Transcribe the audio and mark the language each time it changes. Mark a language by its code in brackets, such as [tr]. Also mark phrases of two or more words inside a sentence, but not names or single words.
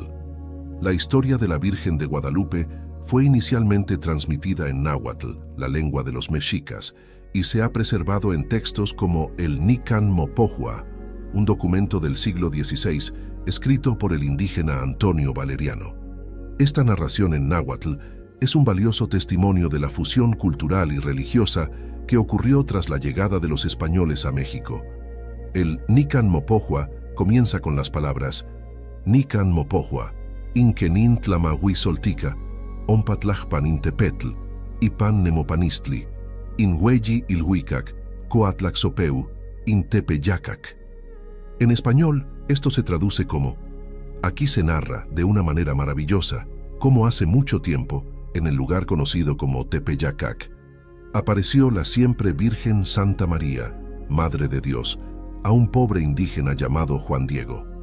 [es] La historia de la Virgen de Guadalupe fue inicialmente transmitida en náhuatl, la lengua de los mexicas, y se ha preservado en textos como el Nican Mopohua, un documento del siglo XVI escrito por el indígena Antonio Valeriano. Esta narración en náhuatl es un valioso testimonio de la fusión cultural y religiosa que ocurrió tras la llegada de los españoles a México. El Nican Mopohua comienza con las palabras [nah] Nican Mopohua, Inquenin Tlamahuizoltica, Ompatlajpan Intepetl, Ipan Nemopanistli, Inhueyi Ilhuicac, Coatlaxopeu, Intepeyacac. [es] En español, esto se traduce como: aquí se narra, de una manera maravillosa, cómo hace mucho tiempo, en el lugar conocido como Tepeyacac, apareció la siempre Virgen Santa María, Madre de Dios, a un pobre indígena llamado Juan Diego.